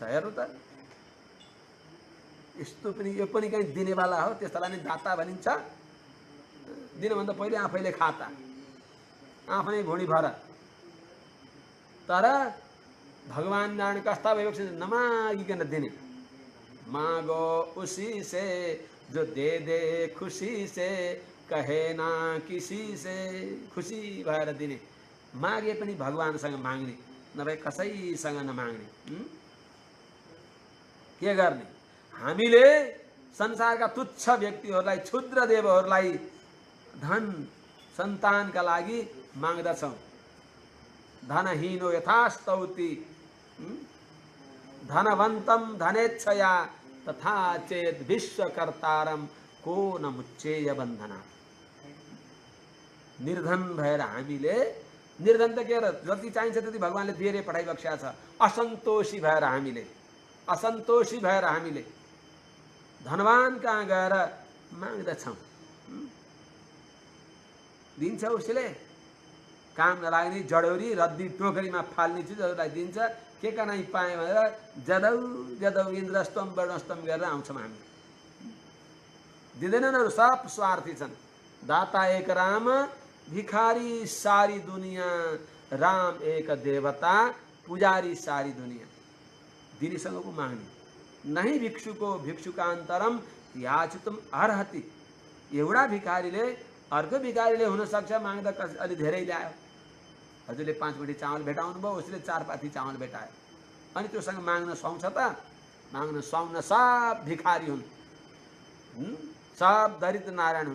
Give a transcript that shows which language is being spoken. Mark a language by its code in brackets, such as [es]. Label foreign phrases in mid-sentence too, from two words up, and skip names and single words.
[ne] हेर्नु त, यस्तो पनि यो पनि कहीँ दिनेवाला हो, त्यस्तालाई नि दाता भनिन्छ। दिनुभन्दा पहिले आफैले खाता, आफ्नै घुँडी भर। तर भगवान नारायण कस्ता भइबक्छ, नमागिकन दिने। [hi] मागो उसी से जो दे दे खुशी से, कहे ना किसी से, [ne] खुसी भएर दिने। मागे पनि भगवानसँग माग्ने, नभए कसैसँग नमाग्ने। के गर्ने? हामीले संसारका तुच्छ व्यक्तिहरूलाई, क्षुद्र देवहरूलाई धन सन्तानका लागि माग्दछौँ। [sa] धनहीनो यथास्तौति धनवन्तं धनेच्छया, तथा चेत विश्वकर्तारम को न मुच्चेय बन्धना। [ne] निर्धन भएर हामीले, निर्धन त के र, जति चाहिन्छ त्यति भगवानले दिएर पठाइबक्स्या छ। असन्तोषी भएर हामीले, असन्तोषी भएर हामीले धनवान कहाँ गएर माग्दछौँ। दिन्छ उसले, काम नलाग्ने जडौरी रद्दी टोकरीमा फाल्ने चिजहरूलाई दिन्छ। के का नै पाएँ भनेर जदौ जदौ [sa] इन्द्रस्तम वर्णस्तम [ne] गरेर आउँछौँ हामी। दिँदैनन्, सब स्वार्थी छन्। [hi] दाता एक राम, भिखारी सारी दुनियाँ, राम एक देवता, पुजारी सारी दुनियाँ। [ne] दिनेसँग को माग्ने? [sa] नहीं भिक्षुको भिक्षुकान्तरम याचितुम अर्हति। [ne] एउटा भिखारीले अर्को भिखारीले हुन सक्छ माग्दा अलि धेरै ल्यायो। हजुरले 5 मुठी चामल भेटाउनु भयो, उसले 4 पाथी चामल भेटायो, अनि त्योसँग माग्न सुहाउँछ त? माग्न सुहाउन सब भिखारी हुन्, सब दरिद्र नारायण हुन्।